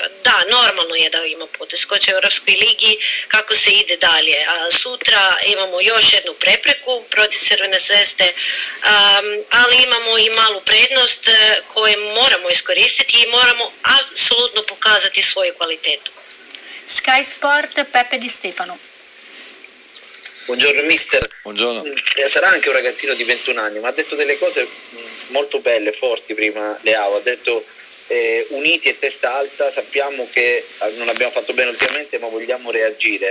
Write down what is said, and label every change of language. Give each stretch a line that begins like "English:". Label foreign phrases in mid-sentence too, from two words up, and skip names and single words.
Croatian: Da, normalno je da ima poteškoća u Europskoj ligi kako se ide dalje. Sutra imamo još jednu prepreku protiv Crvene zvezde, ali imamo i malu prednost koje moramo iskoristiti i moramo apsolutno pokazati svoju kvalitetu.
Italian: Sky Sport, Peppe Di Stefano. Buongiorno mister. Buongiorno. Sarà anche un ragazzino di 21 anni, ma ha detto delle cose molto belle, forti prima Leao, ha detto uniti e testa alta, sappiamo che non abbiamo fatto bene ultimamente ma vogliamo reagire.